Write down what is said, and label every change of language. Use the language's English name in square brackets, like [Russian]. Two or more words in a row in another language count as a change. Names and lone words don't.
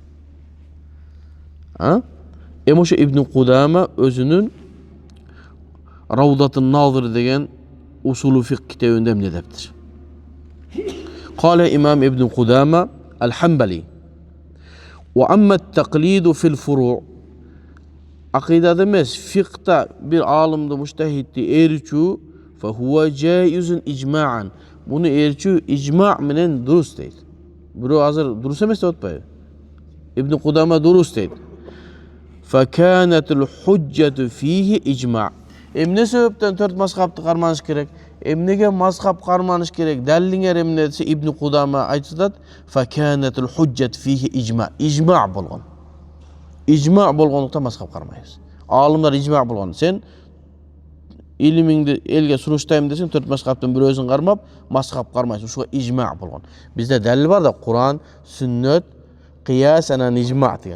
[Kyrgyz] Ошо Ибн Кудама өзүнүн Равдатун Назир деген усулу фик китебинде эмне дептир. [Arabic] قال الإمام ابن قدامة الحنبلي وأما التقليد في الفروع' [Kyrgyz] акыйдада эмес, фикта бир алымды муштахидди ээрчүү [Arabic] فهو جائز إجماعا. [Kyrgyz] Буну ээрчүү ижма менен дурус дейт. Бирок азыр дурус эмес деп атпайбы? Ибн Кудама дурус дейт. [Arabic] فكانت الحجة فيه إجماع'. [Kyrgyz] Эмне себептен төрт мазхабты карманыш керек? Эмнеге мазхаб карманыш керек? Далилиңер эмне десе Ибн Кудама айтат, [Arabic] فكانت الحجة فيه إجماع'. [Kyrgyz] Ижма болгон. Ижма болгондуктан мазхаб кармайбыз. Алымдар ижма болгон. Сен илимиңди элге сунуштайм десең, төрт мазхабтын бирөөсүн кармап, мазхаб кармайсың. Ушуга ижма болгон. Бизде далил бар да, Куран, сүннөт, кыяс, анан ижма деген.